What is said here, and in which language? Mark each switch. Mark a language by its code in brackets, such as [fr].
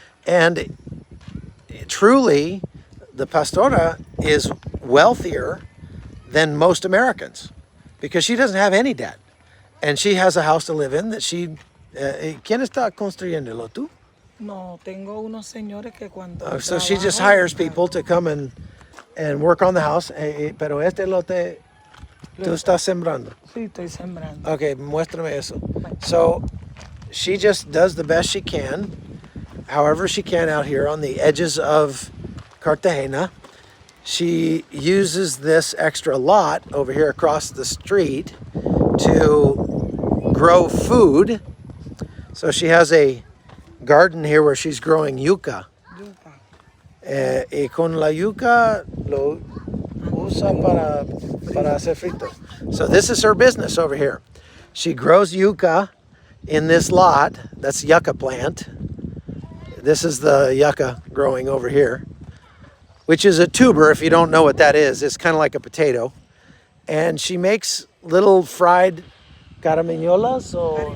[en] And truly, the pastora is wealthier than most Americans because she doesn't have any debt. And she has a house to live in that she... [es] ¿Quién está construyéndolo, tú? No, tengo unos señores que cuando [en] So she just [es] trabajo- [en] hires people to come and work on the house. [es] Pero este lote, tú estás sembrando. Sí, estoy sembrando. Okay, muéstrame eso. [en] So she just does the best she can, however she can out here on the edges of Cartagena. She uses this extra lot over here across the street to grow food. So she has a garden here where she's growing yuca. [es] Yuca. Y con la yuca lo usa para hacer fritos. [en] So this is her business over here. She grows yuca in this lot. That's yucca plant. This is the yucca growing over here, which is a tuber. If you don't know what that is, it's kind of like a potato. And she makes little fried carimañolas or